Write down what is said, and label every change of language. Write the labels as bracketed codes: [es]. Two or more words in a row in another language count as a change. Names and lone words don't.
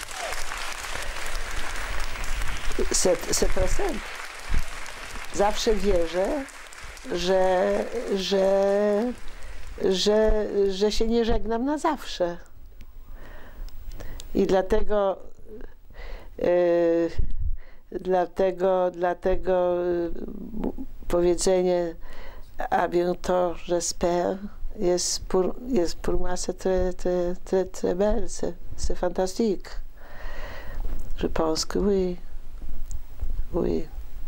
[fr] C'est très simple. [pl] Zawsze wierzę, że się nie żegnam na zawsze. I dlatego powiedzenie [fr] à bientôt, j'espère, pour moi, c'est très belle, c'est fantastique. Je pense que oui, oui.